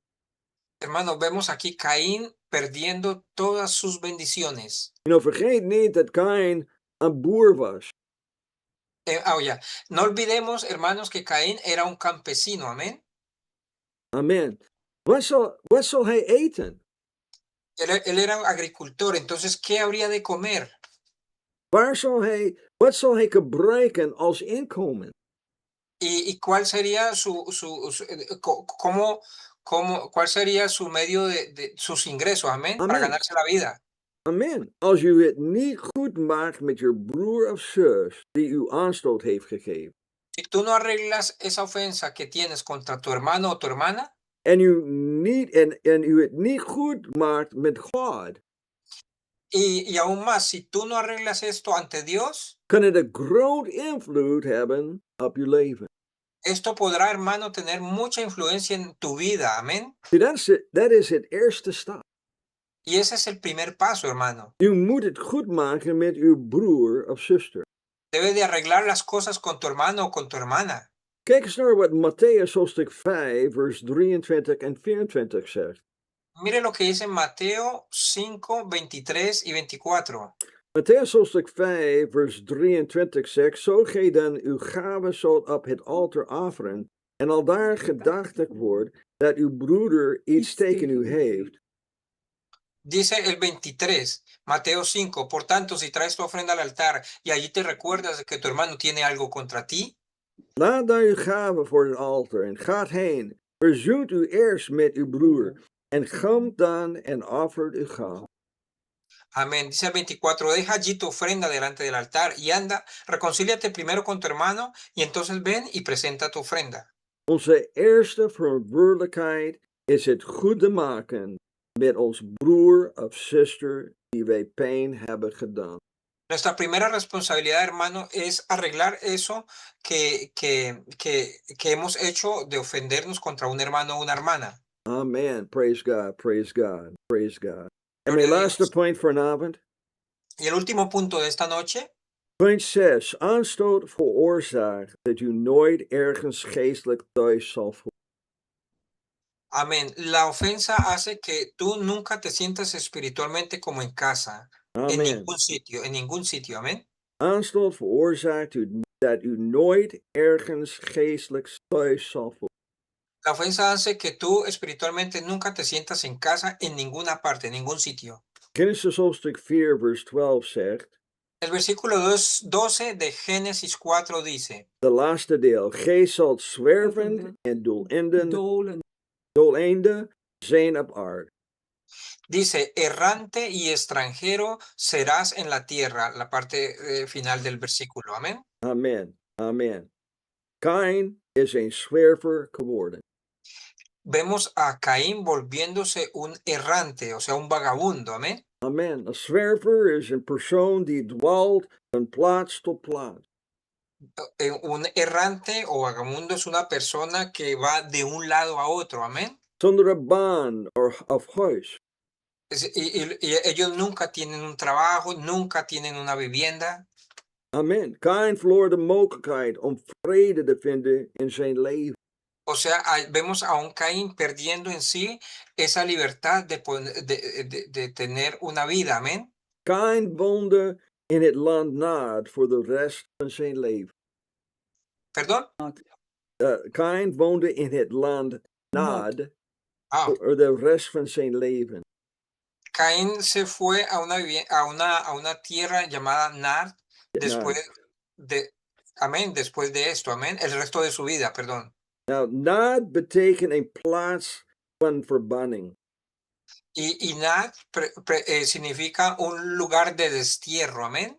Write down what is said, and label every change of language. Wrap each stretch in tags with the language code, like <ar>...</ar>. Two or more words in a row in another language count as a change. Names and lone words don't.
<es>Hermano, vemos aquí Caín perdiendo todas sus bendiciones.</es> <nl>Vergeet niet dat Kain een boer was.</nl> <es>No olvidemos, hermanos, que Caín era un campesino. Amén.</es> <nl>Amen. Wat zal hij eten?</nl> <es>Él era un agricultor, entonces, ¿qué habría de comer?</es> <nl>Wat zal hij gebruiken als inkomen?</nl> <es>¿Y cuál sería cuál sería su medio de sus ingresos? Amén. Para ganarse la vida.</es> <nl>Amen. Als u het niet goed maakt met je broer of zus die u aanstoot heeft gegeven.</nl> <es>Si tú no arreglas esa ofensa que tienes contra tu hermano o tu hermana.</es> <nl>En u het niet goed maakt met God.</nl> <es>Y aún más, si tú no arreglas esto ante Dios.</es> <nl>Kan het een groot invloed hebben op je leven.</nl> <es>Esto podrá, hermano, tener mucha influencia en tu vida. Amén.</es> <nl>Dat is het eerste stap.</nl> <es>Y ese es el primer paso, hermano.</es> <nl>U moet het goed maken met uw broer of zuster.</nl> <es>Debes de arreglar las cosas con tu hermano o con tu hermana.</es> <nl>Kijk eens naar wat Matthäus hoofdstuk 5, vers 23 en 24 zegt.</nl> <es>Mire lo que dice Mateo 5, 23 y 24.</es> <nl>Matthäus hoofdstuk 5, vers 23 zegt, zo gij dan uw gave zult op het altaar offeren, en aldaar gedachtig wordt dat uw broeder iets tegen u heeft.</nl> <es>Dice el 23, Mateo 5, por tanto, si traes tu ofrenda al altar y allí te recuerdas de que tu hermano tiene algo contra ti,</es> <nl>Laat dan uw gave voor het altaar en gaat heen. Verzoent u eerst met uw broer en komt dan en offert uw gave.</nl> <es>amén. Dice el 24, deja allí tu ofrenda delante del altar y anda, reconcíliate primero con tu hermano y entonces ven y presenta tu ofrenda.</es> <nl>Onze eerste verantwoordelijkheid is het goed te maken met ons broer of zuster die wij pijn hebben gedaan.</nl> <es>Nuestra primera responsabilidad, hermano, es arreglar eso que hemos hecho de ofendernos contra un hermano o una hermana.</es> <nl>Amen.</nl> <en>Praise God, praise God, praise God.</en> <nl>En</nl> <es>Gloria</es> <nl>mijn</nl> <es>a</es> <nl>laatste</nl> <es>Dios.</es> <nl>punt vanavond.</nl> <es>Y el último punto de esta noche,</es> <nl>Punt 6. Aanstoot veroorzaakt dat u nooit ergens geestelijk thuis zal voelen.</nl> <es>amén. La ofensa hace que tú nunca te sientas espiritualmente como en casa, en</es> <nl>Amen.</nl> <es>ningún sitio, amén.</es> <nl>Aanstoot veroorzaakt dat u nooit ergens geestelijk thuis zal voelen.</nl> <es>La ofensa hace que tú espiritualmente nunca te sientas en casa en ninguna parte, en ningún sitio.</es> <nl>Genesis hoofdstuk 4 vers 12 zegt,</nl> <es>El versículo 12 de Génesis 4 dice,</es> <nl>de laatste deel, gij zult zwervend en doelende zijn op aarde.</nl> <es>dice, errante y extranjero serás en la tierra, la parte final del versículo, amén.</es> <nl>Amen, amen. Kain is een zwerver geworden.</nl> <es>Vemos a Caín volviéndose un errante, o sea, un vagabundo, amén.</es> <nl>Amen. Een zwerver is een persoon die dwaalt van plaats tot plaats.</nl> <es>Un errante o vagabundo es una persona que va de un lado a otro, amén.</es> <nl>Zonder een baan of huis.</nl> <es>Y ellos nunca tienen un trabajo, nunca tienen una vivienda.</es> <nl>Amen. Kain verloor de mogelijkheid om vrede te vinden in zijn leven.</nl> <es>O sea, vemos a un Caín perdiendo en sí esa libertad de tener una vida, amén.</es> <nl>Kain woonde in het land Nod voor de rest van zijn leven.</nl> <es>¿Perdón?</es> <nl>Kain woonde in het land Nod</nl> <es>Ah,</es> <nl>voor de rest van zijn leven.</nl> <es>Caín se fue a una tierra llamada Nar después amén, después de esto, amén, el resto de su vida, perdón.</es> <nl>Nou, Nod betekent een plaats van verbanning.</nl> <es>Y Nar significa un lugar de destierro, amén.</es>